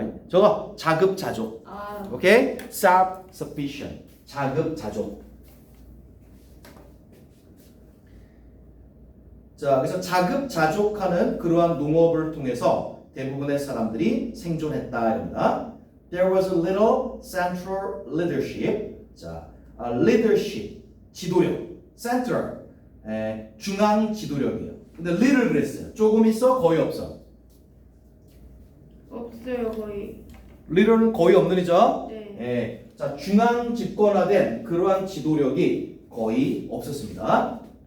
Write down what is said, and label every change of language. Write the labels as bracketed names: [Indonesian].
[Korean] 저거 자급자족. 오케이? self-sufficient. 자급자족. 자, 그래서 자급자족하는 그러한 농업을 통해서 대부분의 사람들이 생존했다 입니다. [English] There was a little central leadership. [Korean] 자, leadership, 지도력. central, 중앙 지도력이에요. 근데 little 그랬어요. 조금 있어, 거의 없어. 없어요 거의. little는 거의 없는 이죠. 네. 자, 중앙 집권화된 그러한 지도력이 거의 없었습니다.